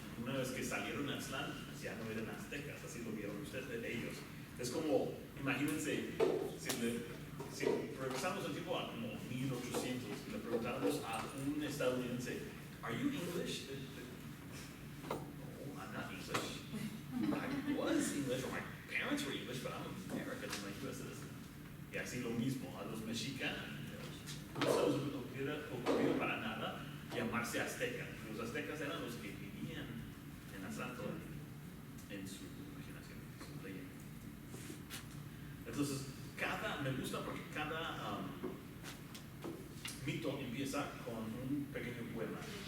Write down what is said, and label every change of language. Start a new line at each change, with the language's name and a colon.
Spanish: Una vez que salieron de Aztlán, ya no eran aztecas, así lo vieron ustedes de ellos. Es como, imagínense, si regresamos el tiempo a como 1800 y le preguntáramos a un estadounidense,
English: ¿Are you English? No, I'm not English. I was English, or my parents were English, but I'm American, I'm a U.S. citizen.
Spanish: Y así lo mismo, a los mexicanos. No se les hubiera ocurrido para nada llamarse azteca. Los aztecas eran los que vivían en Atlántico, en su imaginación, en su leyenda. Entonces, me gusta porque cada mito empieza con un pequeño poema.